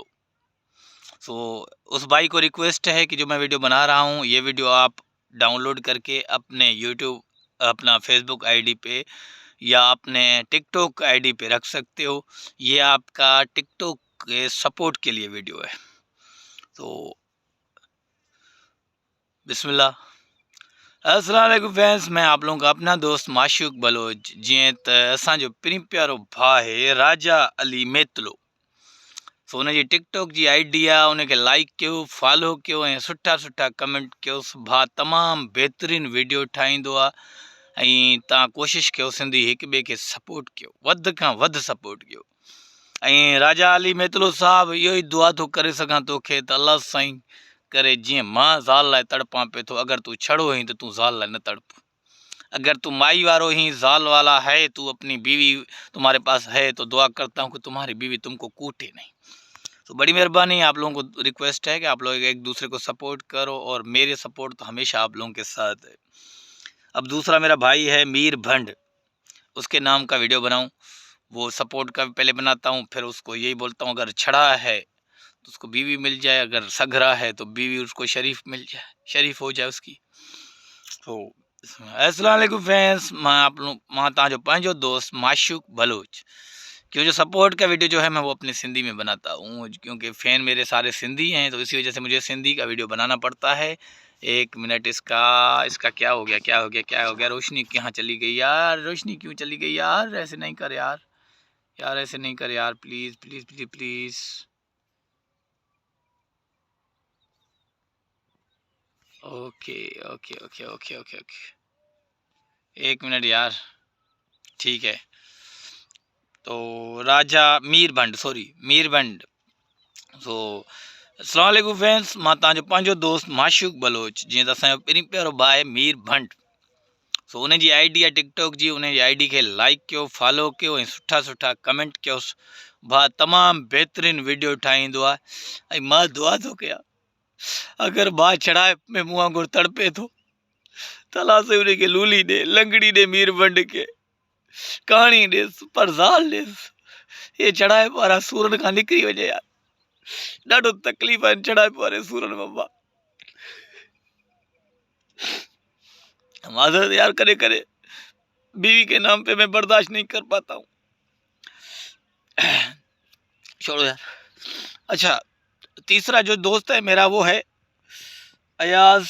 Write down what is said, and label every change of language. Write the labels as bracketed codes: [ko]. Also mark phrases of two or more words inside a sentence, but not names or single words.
[hi] सो उस भाई को रिक्वेस्ट है कि जो मैं वीडियो बना रहा हूँ ये वीडियो आप डाउनलोड करके अपने यूट्यूब, अपना फेसबुक आईडी पे या अपने टिकटॉक आईडी पे रख सकते हो। ये आपका टिकटॉक के सपोर्ट के लिए वीडियो है। तो बिस्मिल्लाह। [ar] السلام عليكم [hi] फ्रेंड्स, मैं आप लोगों का अपना दोस्त माशूक बलोच। [sd] जीअं त असांजो पिनी प्यारो भाउ है राजा अली मेतलो। सो उन जी टिकटॉक जी आईडी आहे, उनखे लाइक कयो, फॉलो कयो ऐं सुठा सुठा कमेंट कयोसि। भाउ तमामु बहितरीनु वीडियो ठाहींदो आहे ऐं तव्हां कोशिशि कयो सिंधी हिक ॿिए खे सपोर्ट कयो, वधि खां वधि सपोर्ट कयो। ऐं राजा अली मेतलो साहब, इहो ई दुआ थो करे सघां तोखे त अल्लाह साईं करे जीअं मां ज़ाल लाइ तड़पां पियो थो, अगरि तूं छड़ो आहीं त तूं ज़ाल लाइ न तड़प। [hi] अगर तू [sd] माई वारो [hi] ही ज़ाल वाला है, तू अपनी बीवी तुम्हारे पास है, तो दुआ करता हूँ कि तुम्हारी बीवी तुमको कूटे नहीं। तो बड़ी मेहरबानी, आप लोगों को रिक्वेस्ट है कि आप लोग एक दूसरे को सपोर्ट करो और मेरे सपोर्ट तो हमेशा आप लोगों के साथ है। अब दूसरा मेरा भाई है मीर भंड, उसके नाम का वीडियो बनाऊं। वो सपोर्ट का पहले बनाता हूं, फिर उसको यही बोलता हूं अगर छड़ा है तो उसको बीवी मिल जाए, अगर सघरा है तो बीवी उसको शरीफ मिल जाए, शरीफ हो जाए उसकी। तो [ar] السلام عليكم [hi] फ्रेंड्स, [sd] मां तव्हांजो पंहिंजो दोस्त माशूक बलोच। [hi] क्यों जो सपोर्ट का वीडियो जो है मैं वो अपनी सिंधी में बनाता हूँ, क्योंकि फ़ैन मेरे सारे सिंधी हैं, तो इसी वजह से मुझे सिंधी का वीडियो बनाना पड़ता है। एक मिनट, इसका इसका क्या हो गया, क्या हो गया, क्या हो गया? रोशनी कहाँ चली गई यार? रोशनी क्यों चली गई यार? ऐसे नहीं कर यार, यार ऐसे नहीं कर यार, प्लीज़ प्लीज़ प्लीज़ प्लीज़। [en] OK OK OK OK OK OK, [hi] एक मिनट यार, ठीक है। तो राजा मीरभंड, सॉरी मीरभंड। सो [ar] السلام عليكم [hi] फ्रेंड्स, [sd] मां तव्हांजो पंहिंजो दोस्त माशूक बलोच। जीअं त असांजो पहिरीं प्यारो भाउ आहे मीर भंड। सो उन जी आई डी आहे टिकटॉक जी, उन जी आई डी खे लाइक कयो, फॉलो कयो ऐं सुठा सुठा कमेंट कयोसि। भाउ तमामु बहितरीनु वीडियो ठाहींदो आहे ऐं मां दुआ थो कयां अगरि भाउ चढ़ाए में मूं वांगुरु तड़पे थो त अलाह साईं उन खे लूली ॾे, लंगड़ी ॾे, मीर भंड खे कहाणी ॾेसि, परज़ाल ॾेसि। हे चढ़ाए वारा सूरनि खां निकिरी वञे यार, ॾाढो तकलीफ़ आहिनि चढ़ाए वारे सूरनि में। [hi] माजरत यार, करे करे बीवी के नाम पे मैं बर्दाश्त नहीं कर पाता हूँ। छोड़ो यार। अच्छा, तीसरा जो दोस्त है मेरा वो है अयाज।